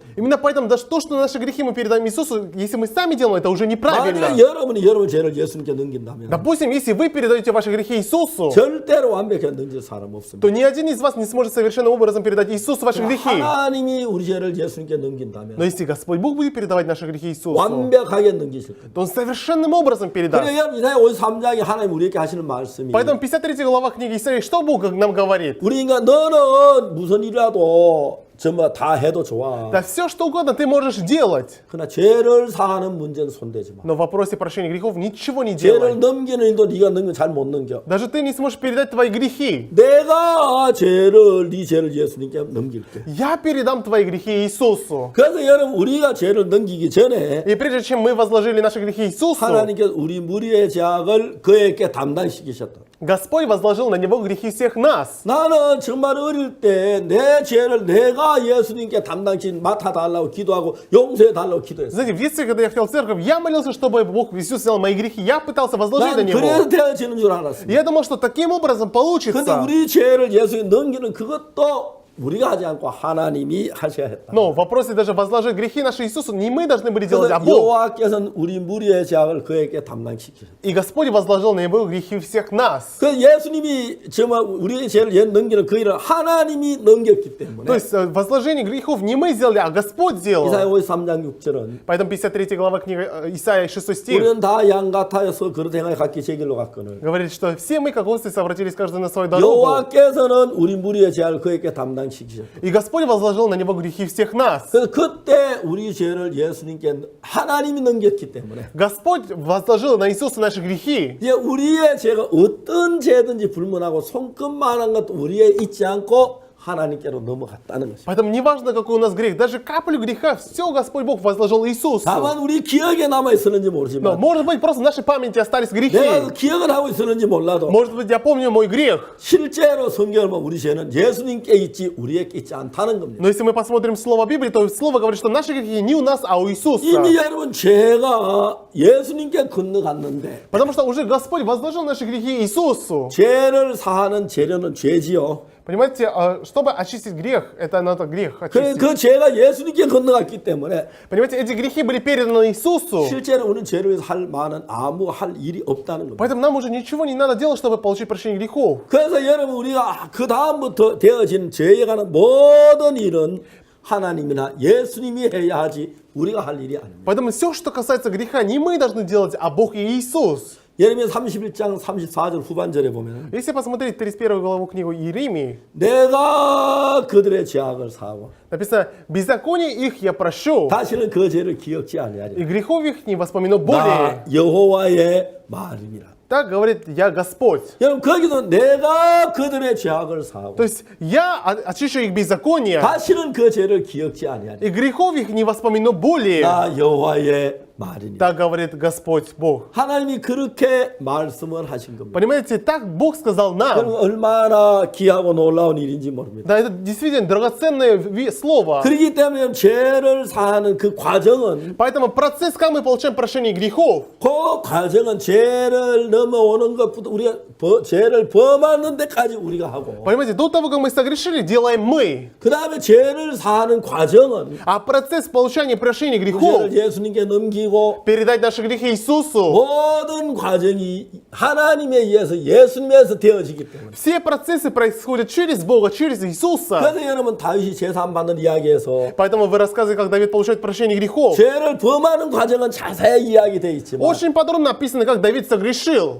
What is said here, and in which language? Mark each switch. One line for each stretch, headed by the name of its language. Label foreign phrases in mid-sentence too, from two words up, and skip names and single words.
Russian: Именно поэтому даже то, что наши грехи мы передаем Иисусу, если мы сами делаем, это уже неправильно.
Korean: 만약에 여러분이 여러분 죄를 예수님께 넘긴다면
Russian: Допустим, если вы передаете ваши грехи Иисусу,
Korean: 절대로 완벽하게 넘길 사람 없습니다.
Russian: то ни один из вас не сможет совершенным образом передать Иисусу ваши грехи.
Korean: 하나님이 우리 죄를 예수님께
Russian: Но
Korean: 넘긴다면
Russian: если Господь Бог будет передавать наши грехи Иисусу,
Korean: 완벽하게 넘기실 겁니다.
Russian: то Он совершенным образом передаст.
Korean: 그래 여러분 이사야 53장에 하나님 우리에게 하시는 말씀이
Russian: Поэтому 53 глава книги Исаии, что Бог нам говорит?
Korean: 우리 인간 너는 무슨 일이라도 정말 다 해도 좋아.
Russian: Да все, что угодно ты можешь делать.
Korean: 그러나 죄를 사하는 문제는 손대지 마.
Russian: Но в вопросе прощения грехов ничего не
Korean: 죄를
Russian: делай.
Korean: 넘기는 일도 네가 넘겨 잘 못 넘겨.
Russian: Даже ты не сможешь передать твои грехи.
Korean: 내가 네 죄를 예수님께 넘길게.
Russian: Я передам твои грехи Иисусу.
Korean: 그래서 여러분 우리가 죄를 넘기기 전에
Russian: И прежде чем мы возложили наши грехи Иисусу,
Korean: 하나님께서 우리 무리의 죄악을 그에게 담당시키셨다.
Russian: Господь возложил на Него грехи всех нас.
Korean: 나는 정말 어릴 때 내 죄를 내가 예수님께 담당시 맡아달라고 기도하고 용서해달라고 기도했어.
Russian: Знаете, в детстве, когда я ходил в церковь, я молился, чтобы Бог Иисус снял мои грехи. Я пытался возложить на
Korean: 난
Russian: Него.
Korean: 그래서 되어지는 줄 알았습니다.
Russian: И я думал, что таким образом
Korean: 근데
Russian: получится.
Korean: 우리 죄를 예수님께 넘기는 그것도 우리가 하지 않고 하나님이 하셔야 했다.
Russian: Но в вопросе даже возложить грехи наши Иисусу не мы должны были делать, а
Korean: 그래서
Russian: Бог.
Korean: 여호와께서는 우리 무리의 죄악을 그에게 담당시키셨다.
Russian: И Господь возложил на Него грехи всех нас.
Korean: 그 예수님이 정말 우리의 죄를 넘기는 그 일을 하나님이 넘겼기 때문에
Russian: То есть возложение грехов не мы сделали, а Господь сделал.
Korean: 이사야 53장 6절은
Russian: Поэтому 53 глава книги Исаия 6 стих
Korean: 우리는 다 양 같아서 그릇 행하여 각기 제 길로 갔거늘
Russian: говорит, что все мы, как овцы, совратились каждый на свою дорогу.
Korean: 여호와께서는 우리 무리의 죄를 그에게 담당시키셨다.
Russian: И Господь возложил на Него грехи всех нас.
Korean: 그래서 그때 우리 죄를 예수님께 하나님이 넘겼기 때문에
Russian: Господь возложил на Иисуса наши грехи.
Korean: 이제 우리의 죄가 어떤 죄든지 불문하고 손끝만한 것도 우리에 있지 않고 하나님께로 넘어갔다는 것입니다.
Russian: Поэтому не важно, какой у нас грех, даже каплю греха, все Господь Бог возложил Иисусу.
Korean: 다만 우리 기억에 남아 있었는지
Russian: Но,
Korean: 모르지만
Russian: может быть, просто в нашей памяти остались грехи.
Korean: 내가 그 기억을 하고 있었는지 몰라도
Russian: Может быть, я помню мой грех.
Korean: 실제로 성경을 보면 우리 죄는 예수님께 있지 우리에게 있지 않다는 겁니다.
Russian: Но если мы посмотрим Слово Библии, то Слово говорит, что наши грехи не у нас, а у Иисуса.
Korean: 이미 여러분 죄가 예수님께 건너갔는데
Russian: Потому что уже Господь возложил наши грехи Иисусу.
Korean: 죄를 사하는 재료는 죄지요.
Russian: Понимаете, чтобы очистить грех, это надо грех очистить.
Korean: 그 죄가 예수님께 건너갔기 때문에
Russian: Понимаете, эти грехи были переданы Иисусу.
Korean: 실제로 우리는 죄를 위해서 할 만한 아무 할 일이 없다는 겁니다.
Russian: Поэтому нам уже ничего не надо делать, чтобы получить прощение грехов.
Korean: 그래서 여러분 우리가 그 다음부터 되어진 죄에 관한 모든 일은 하나님이나 예수님이 해야 하지 우리가 할 일이 아닙니다.
Russian: Поэтому все, что касается греха, не мы должны делать, а Бог и Иисус.
Korean: 예레미야 31장 34절 후반절에 보면
Russian: Если посмотреть 31 главу книгу Иеремии,
Korean: 내가 그들의 죄악을 사하고
Russian: написано, беззаконие их я прощу,
Korean: 다시는 그 죄를 기억지 아니하리라.
Russian: и грехов их не воспомяну более.
Korean: 나 여호와의 말이니라.
Russian: Так говорит я Господь.
Korean: 여러분 거기도 내가 그들의 죄악을 사하고
Russian: То есть я очищу их беззаконие,
Korean: 다시는 그 죄를 기억지 아니하리라.
Russian: и грехов их не воспомяну более.
Korean: 나 여호와의 말이니라.
Russian: Так говорит Господь Бог.
Korean: 하나님이 그렇게 말씀을 하신 겁니다.
Russian: Понимаете, так Бог сказал нам.
Korean: 그럼 얼마나 귀하고 놀라운 일인지 모릅니다.
Russian: Да, это действительно драгоценное слово.
Korean: 그렇기 때문에 죄를 사하는 그 과정은
Russian: Поэтому процесс, как мы получаем прощение грехов,
Korean: 그 과정은 죄를 넘어오는 것부터 우리가 죄를 범하는 데까지 우리가 하고
Russian: понимаете, до того, как мы согрешили, делаем мы.
Korean: 그 다음에 죄를 사하는 과정은
Russian: А процесс получения прощения
Korean: 그
Russian: грехов,
Korean: 죄를 예수님께 넘기고
Russian: передать наши грехи Иисусу,
Korean: 모든 과정이 하나님에 의해서 예수님에서 되어지기 때문에
Russian: все процессы происходят через Бога, через Иисуса.
Korean: 그래서 여러분 다윗이 제사함 받는 이야기에서
Russian: Поэтому вы рассказываете, как Давид получает прощение грехов.
Korean: 죄를 범하는 과정은 자세히 이야기되어 있지만
Russian: Очень подробно написано, как Давид согрешил.